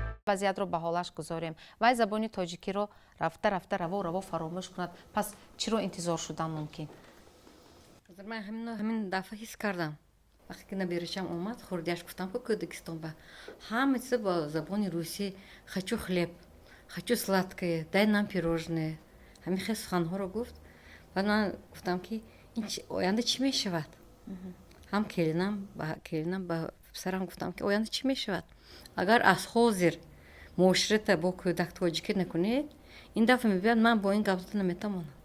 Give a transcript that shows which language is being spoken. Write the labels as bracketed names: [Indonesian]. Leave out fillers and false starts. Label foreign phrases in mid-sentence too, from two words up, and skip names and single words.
[Tajik] вазиятро ба ҳолаш гузорем. Вай забони тоҷикиро рафта раво фаромӯш кунад. Пас чиро интизор шудан мумкин? Ман ҳамин дафъа ҳис кардам. Вақте ки набирачам омад, хурдиаш гуфтам ки Кӯдагистон ба ҳама чиза ба забони русӣ, [Russian] хочу хлеб, хочу сладкое, дай нам пирожное. [Tajik] Ҳамин хел суханҳоро гуфт. Баъд ман гуфтам ки ин оянда чӣ мешавад? ҳам келинам ба писарам гуфтам ки оянда чӣ мешавад? Агар аз ҳозир муоширата бо кӯдак тоҷикӣ накунед, ин дафъа мебиёд ман бо ин гап зада наметавонам.